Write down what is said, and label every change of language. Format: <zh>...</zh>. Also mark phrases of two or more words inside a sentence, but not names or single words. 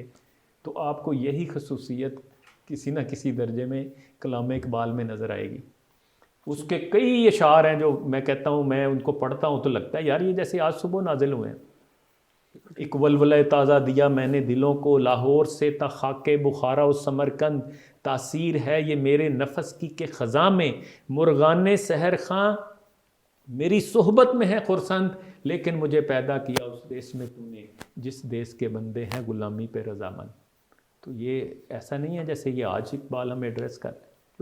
<ur>تو آپ کو یہی خصوصیت کسی نہ کسی درجے میں کلام اقبال میں نظر آئے گی۔ اس کے کئی اشعار ہیں جو میں کہتا ہوں، میں ان کو پڑھتا ہوں تو لگتا ہے یار یہ جیسے آج صبح نازل ہوئے ہیں۔ ایک ولولہ تازہ دیا میں نے دلوں کو، لاہور سے تا خاک بخارا و سمرقند، تاثیر ہے یہ میرے نفس کی کہ خزاں میں مرغان سحر خاں، میری صحبت میں ہے خرسند، لیکن مجھے پیدا کیا اس دیس میں تو نے جس دیس کے بندے ہیں غلامی پہ رضامند۔ تو یہ ایسا نہیں ہے جیسے یہ آج اقبال ہمیں ایڈریس کر رہے ہیں۔</ur>